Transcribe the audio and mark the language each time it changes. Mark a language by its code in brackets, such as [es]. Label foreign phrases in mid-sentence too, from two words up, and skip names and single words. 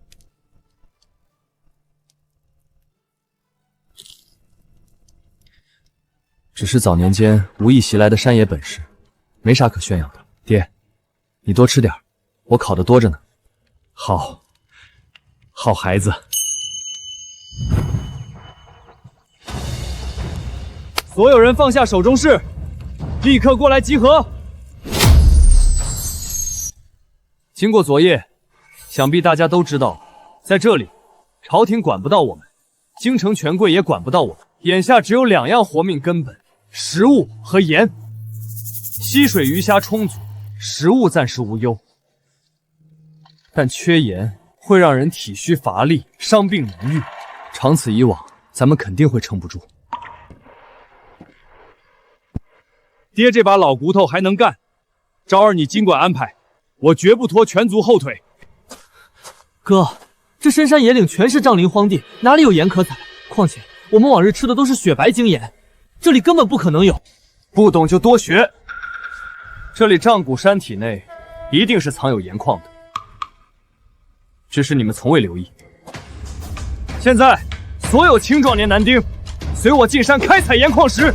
[zh] 只是早年間無意習來的山野本事，沒啥可炫耀的。爹，你多吃點，我烤的多着呢。好，好孩子。所有人放下手中事，立刻過來集合。經過昨夜，想必大家都知道，在這裡，朝廷管不到我們，京城權貴也管不到我們。眼下只有2樣活命根本：食物和鹽。溪水魚蝦充足，食物暫時無憂，但缺鹽會讓人體虛乏力，傷病難癒。長此以往，咱們肯定會撐不住。爹這把老骨頭還能幹，昭兒你儘管安排。我絕不拖全族後腿。哥，這深山野嶺全是瘴癘荒地，哪裡有鹽可採？況且我們往日吃的都是雪白精鹽，這裡根本不可能有。不懂就多学。这里丈谷山体内一定是藏有岩矿的，只是你们从未留意。现在，所有青壮年男丁，随我进山开采岩矿石。